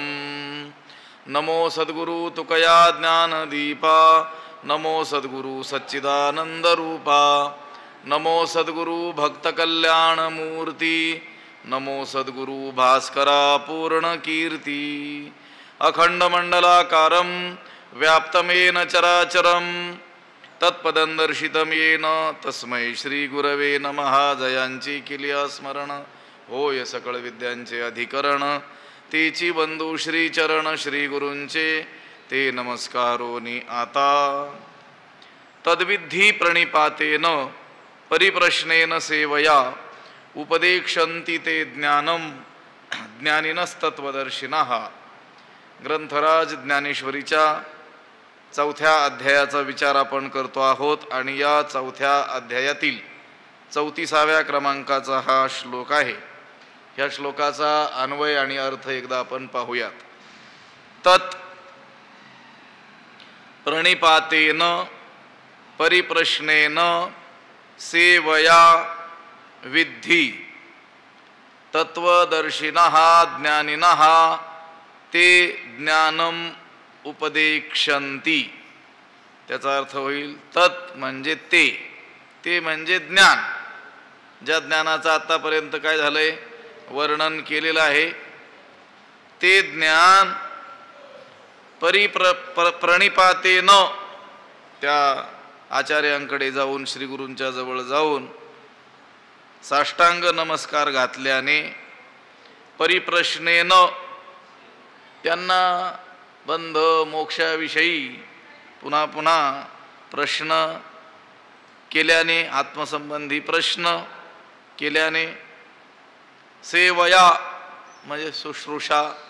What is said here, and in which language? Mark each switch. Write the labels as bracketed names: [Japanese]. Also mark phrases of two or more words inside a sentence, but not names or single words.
[Marathi] नमो सद्गुरु तुकया ज्ञानदीपा, नमो सद्गुरु सच्चिदानन्दरूपा, नमो सद्गुरु भक्तकल्याणमूर्ती, नमो सद्गुरु भास्करा पूर्णकीर्ती. [Sanskrit] अखंडमंडलाकारं व्याप्तमेन चराचरं तत्पदं दर्शितं येन तस्मै श्री गुरवे नमः. [Marathi] जयांची केली स्मरण होय सकळ विद्यांचे अधिकरण. तेची बंधू श्री चरण श्री गुरूंचे ते नमस्कारोनी आता. [Sanskrit] तद्विद्धि प्रणिपातेन परिप्रश्नेन सेवया उपदेक्षन्ति ते ज्ञानं ज्ञानिनस्तत्त्वदर्शिनः. [Marathi] ग्रंथराज ज्ञानेश्वरीच्या 4थ्या अध्यायाचा विचार आपण करतो आहोत आणि या 4थ्या अध्यायातील 34व्या क्रमांकाचा हा श्लोक आहे. ह्या श्लोकाचा अन्वय आणि अर्थ एकदा आपण पाहूयात. [Sanskrit] तत् प्रणिपातेन परिप्रश्नेन सेवया विद्धि तत्वदर्शिनः ज्ञानिनः ते ज्ञानम उपदेक्षन्ति. [Marathi] त्याचा अर्थ होईल तत् म्हणजे ते म्हणजे ज्ञान. ज्या ज्ञानाचं आतापर्यंत काय झालंय वर्णन केलेलं आहे ते ज्ञान प्रणिपातेन त्या आचार्यांकडे जाऊन श्रीगुरूंच्या जवळ जाऊन साष्टांग नमस्कार घातल्याने परिप्रश्नेन त्यांना बंध मोक्षाविषयी पुन्हा पुन्हा प्रश्न केल्याने, आत्मसंबंधी प्रश्न केल्याने, सेवया म्हणजे शुश्रूषा